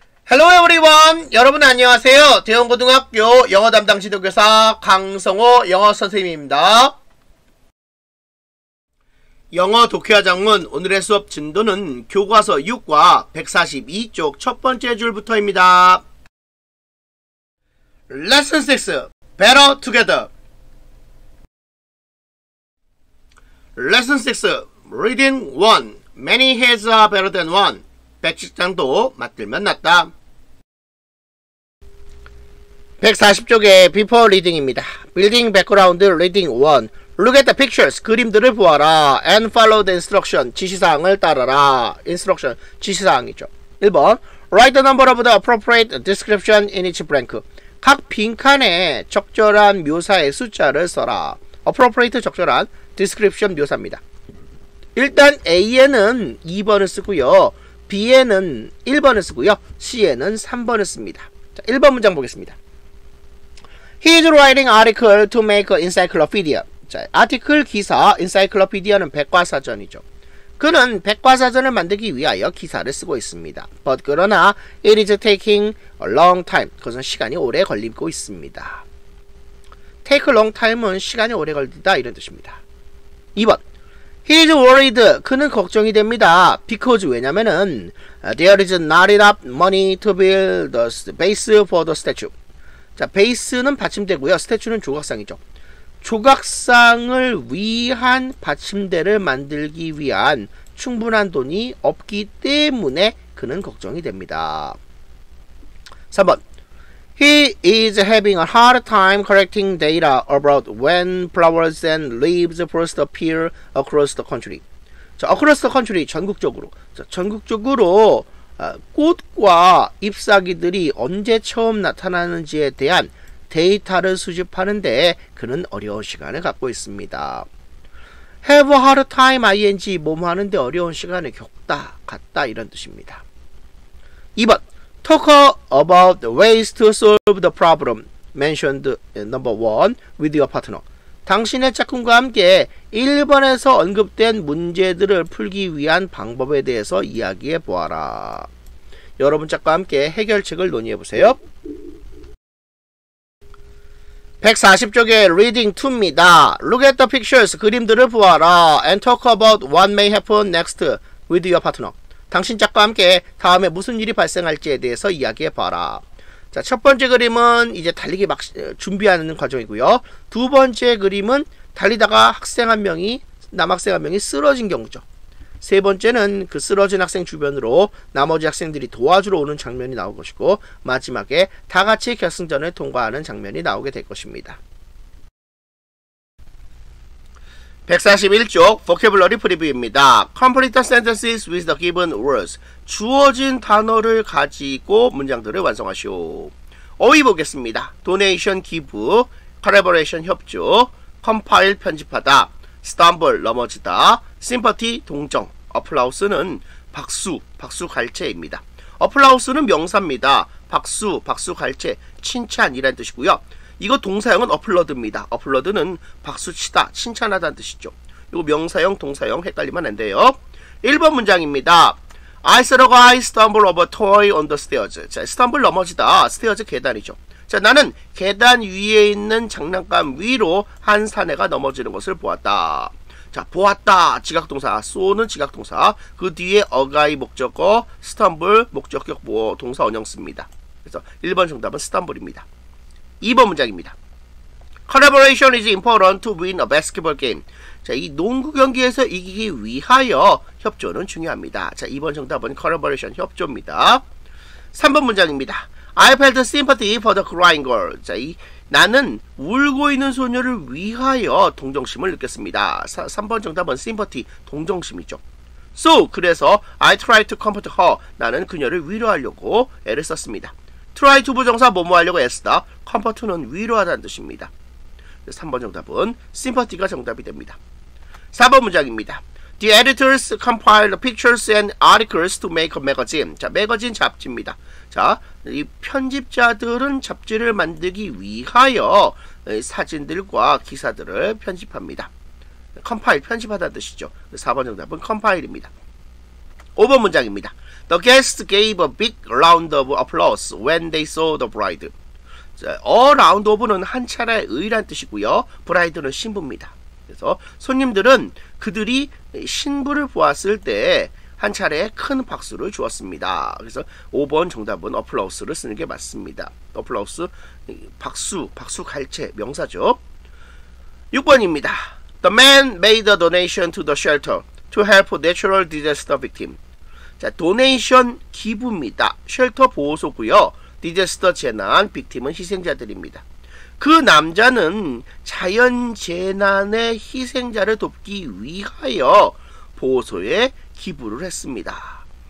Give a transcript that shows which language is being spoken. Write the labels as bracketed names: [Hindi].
[English] Hello everyone! [Korean] 여러분 안녕하세요. 대형고등학교 영어 담당 지도교사 강성호 영어 선생님입니다. 영어 독해와 장문 오늘의 수업 진도는 교과서 6과 142쪽 첫 번째 줄부터입니다. [English] Lesson 6 Better Together Lesson 6 Reading 1 Many heads are better than one [Korean] 110장도 맞들면 낫다. 140쪽의 Before Reading입니다. [English] Building Background Reading 1 Look at the pictures. [Korean] 그림들을 보아라. [English] And follow the instruction. [Korean] 지시사항을 따라라. [English] Instruction. [Korean] 지시사항이죠. [English] 1번 Write the number of the appropriate description in each blank. [Korean] 각 빈칸에 적절한 묘사의 숫자를 써라. Appropriate 적절한 description 묘사입니다. 일단 A에는 2번을 쓰고요. B에는 1번을 쓰고요. C에는 3번을 씁니다. 자, 1번 문장 보겠습니다. [English] He is writing article to make an encyclopedia. [Korean] 자, 아티클 기사, encyclopedia는 백과사전이죠. 그는 백과사전을 만들기 위하여 기사를 쓰고 있습니다. [English] But [Korean] 그러나 [English] it is taking a long time. [Korean] 그것은 시간이 오래 걸리고 있습니다. [English] Take a long time [Korean] 은 시간이 오래 걸리다 이런 뜻입니다. 2번 [English] He is worried. [Korean] 그는 걱정이 됩니다. [English] Because [Korean] 왜냐면은 [English] there is not enough money to build the base for the statue. [Korean] 자, 베이스는 받침대고요. 스태츄는 조각상이죠. 조각상을 위한 받침대를 만들기 위한 충분한 돈이 없기 때문에 그는 걱정이 됩니다. [English] 3번 He is having a hard time collecting data about when flowers and leaves first appear across the country. [Korean] 자, [English] across the country [Korean] 전국적으로. 자, 전국적으로 꽃과 잎사귀들이 언제 처음 나타나는지에 대한 데이터를 수집하는데 그는 어려운 시간을 갖고 있습니다. [English] Have a hard time ing [Korean] 뭐뭐 하는데 어려운 시간을 겪다, 갖다 이런 뜻입니다. [English] 2번 Talk about ways to solve the problem mentioned number 1 with your partner. [Korean] 당신의 짝꿍과 함께 1번에서 언급된 문제들을 풀기 위한 방법에 대해서 이야기해 보아라. 여러분 짝과 함께 해결책을 논의해보세요. 140쪽의 Reading 2입니다. [English] Look at the pictures. [Korean] 그림들을 보아라. [English] And talk about what may happen next with your partner. [Korean] 당신 짝과 함께 다음에 무슨 일이 발생할지에 대해서 이야기해봐라. 자, 첫 번째 그림은 이제 달리기 막 준비하는 과정이고요. 두 번째 그림은 달리다가 남학생 한 명이 쓰러진 경우죠. 세 번째는 그 쓰러진 학생 주변으로 나머지 학생들이 도와주러 오는 장면이 나올 것이고 마지막에 다 같이 결승전을 통과하는 장면이 나오게 될 것입니다. 141쪽 Vocabulary Preview입니다. [English] Complete the sentences with the given words. [Korean] 주어진 단어를 가지고 문장들을 완성하시오. 어휘 보겠습니다. Donation, give, Collaboration, 협조, Compile, 편집하다, Stumble, 넘어지다, Sympathy, 동정, Applause는 박수, 박수갈채입니다. Applause는 명사입니다. 박수, 박수갈채, 칭찬이라는 뜻이고요. 이거 동사형은 applaud입니다. applaud는 박수치다, 칭찬하다는 뜻이죠. 이거 명사형, 동사형 헷갈리면 안 돼요. 1번 문장입니다. [English] I saw a guy stumble over a toy on the stairs. [Korean] 자, stumble 넘어지다, stairs 계단이죠. 자, 나는 계단 위에 있는 장난감 위로 한 사내가 넘어지는 것을 보았다. 자, 보았다, 지각동사, 쏘는 지각동사, 그 뒤에 a guy 목적어, stumble 목적격 동사 원형 씁니다. 그래서 1번 정답은 stumble입니다. 2번 문장입니다. [English] Collaboration is important to win a basketball game. [Korean] 자, 이 농구 경기에서 이기기 위하여 협조는 중요합니다. 자, 2번 정답은 collaboration, 협조입니다. 3번 문장입니다. [English] I felt sympathy for the crying girl. [Korean] 자, 나는 울고 있는 소녀를 위하여 동정심을 느꼈습니다. 3번 정답은 sympathy, 동정심이죠. [English] So, [Korean] 그래서 [English] I tried to comfort her. [Korean] 나는 그녀를 위로하려고 애를 썼습니다. try to 부정사 뭐뭐 하려고 애쓰다. comfort는 위로하다는 뜻입니다. 3번 정답은 sympathy가 정답이 됩니다. 4번 문장입니다. [English] The editors compile pictures and articles to make a magazine. [Korean] 자, 매거진 잡지입니다. 자, 이 편집자들은 잡지를 만들기 위하여 사진들과 기사들을 편집합니다. 컴파일, 편집하다는 뜻이죠. 4번 정답은 컴파일입니다. 5번 문장입니다. [English] The guests gave a big round of applause when they saw the bride. [Korean] 자, a round of는 한 차례 의란 뜻이고요. bride는 신부입니다. 그래서 손님들은 그들이 신부를 보았을 때 한 차례 큰 박수를 주었습니다. 그래서 5번 정답은 applause를 쓰는 게 맞습니다. applause, 박수, 박수 갈채, 명사죠. 6번입니다. [English] The man made a donation to the shelter to help natural disaster victim. [Korean] 자, 도네이션 기부입니다. 쉘터 보호소고요. 디자스터 재난, 빅팀은 희생자들입니다. 그 남자는 자연 재난의 희생자를 돕기 위하여 보호소에 기부를 했습니다.